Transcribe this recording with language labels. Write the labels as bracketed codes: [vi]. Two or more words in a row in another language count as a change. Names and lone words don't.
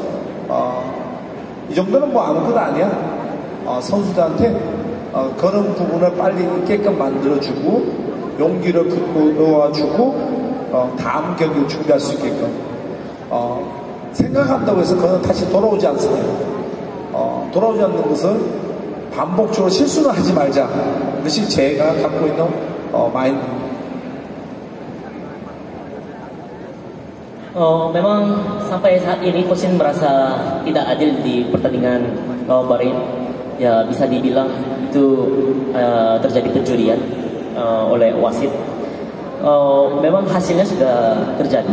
[ko] 이 정도는 뭐 아무것도 아니야, 선수들한테 그런 부분을 빨리 있게끔 만들어주고 용기를 불어와주고 다음 경기를 준비할 수 있게끔 생각한다고 해서 그건 다시 돌아오지 않습니다. 돌아오지 않는 것은 반복적으로 실수를 하지 말자. 그것이 제가 갖고 있는 마인드입니다. [id] Memang sampai saat ini coach Shin merasa tidak adil di pertandingan lawan Bahrain. Ya bisa dibilang itu terjadi pencurian oleh wasit. Memang hasilnya sudah terjadi.